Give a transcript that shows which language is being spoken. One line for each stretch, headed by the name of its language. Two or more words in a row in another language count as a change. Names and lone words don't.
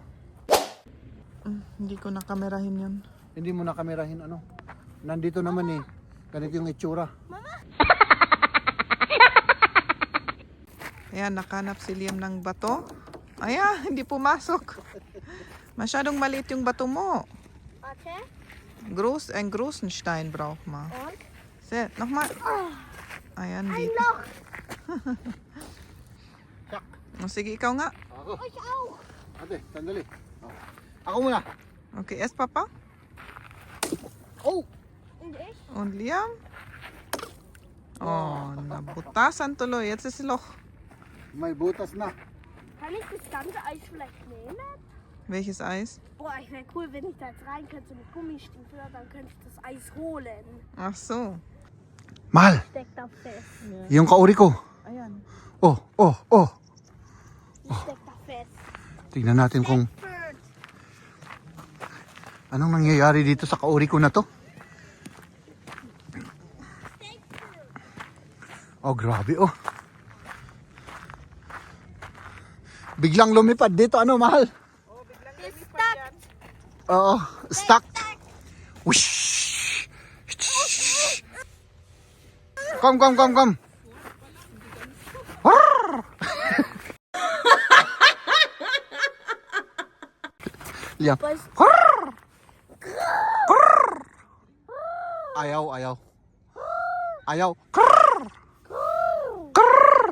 Filipino: Hindi ko nakamerahin yun. Hindi mo na kamerahin ano. Nandito naman eh. Ganito yung itsura. Ayan, nakanap si Liam ng bato. Ayan, hindi pumasok. Masyadong maliit yung bato mo.
German: Warte. Groß, ein großen Stein braucht man. Und? Set, nochmal.
Filipino: Ayan,
German: Ein
Filipino: dito.
German: Loch. Sak.
Filipino: O, sige, ikaw nga. Ako.
German: Ich auch.
Filipino: Ate, sandali. Oh. Ako muna.
German: Okay, es Papa. Oh! Und ich? Und Liam. Oh,
Filipino: nabutasan tuloy.
German: Jetzt ist Loch.
Filipino: May butas na.
German: Kann ich das ganze Eis vielleicht nehmen? Welches Eis? Boah, ich wäre cool, wenn ich da jetzt rein könnte mit Gummistiefel, dann könnte ich das Eis holen. Ach so.
Filipino: Mahal,
German: Steckt da fest.
Filipino: yung kauri ko. Ayan. Oh, oh, oh.
German: Steckt da fest.
Filipino: Tignan natin kung anong nangyayari dito sa kauri ko na to. Oh, grabe oh. Biglang lumipad dito, ano, Mahal?
German: Ist stuck.
English: Oo, stuck. Whoosh! Come, come, come, come. Arr! Liam.
German: Was? Arr! Arr!
Filipino: Ayaw, ayaw. Ayaw. Arr! Arr!